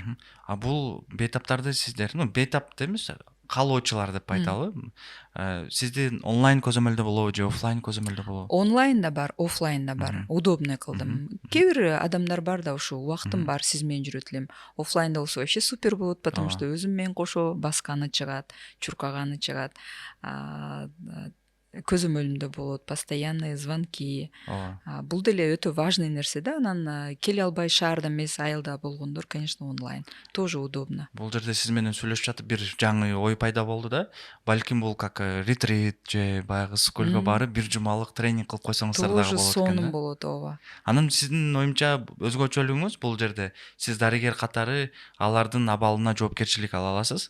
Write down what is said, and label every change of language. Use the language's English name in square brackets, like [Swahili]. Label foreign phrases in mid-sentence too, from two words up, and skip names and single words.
[Kyrgyz] Бул бейтаптарды сиздер, бейтап эмес, каалоочулар деп айталы. Сиздин онлайн көзөмөлдө болобу же офлайн көзөмөлдө болобу? Онлайн да бар, офлайн да бар. Удобный кылдым. Кээ бир адамдар бар да, ушу убактым бар, сиз менен жүрөт элем. Офлайнда болсо вообще супер болот, [Russian] потому что [Kyrgyz] өзүм менен кошо басканы чыгат, чуркаганы чыгат. Көзөмөлүмдө болот, [Russian] постоянные звонки. [Kyrgyz] Бул деле өтө важный нерсе да. Анан келе албай шаарда эмес, айылда болгондор, конечно, онлайн. [Russian] Тоже удобно. [Kyrgyz] Бул жерде сиз менен сүйлөшүп жатып бир жаңы ой пайда болду да. Балким бул как ретрит же баягы ысык көлгө барып бир жумалык тренинг кылып койсоңуздар дагы Тоже болот сонун экен. болот, ооба. Анан сиздин оюмча өзгөчөлүгүңүз бул жерде сиз дарыгер катары алардын абалына жоопкерчилик ала аласыз.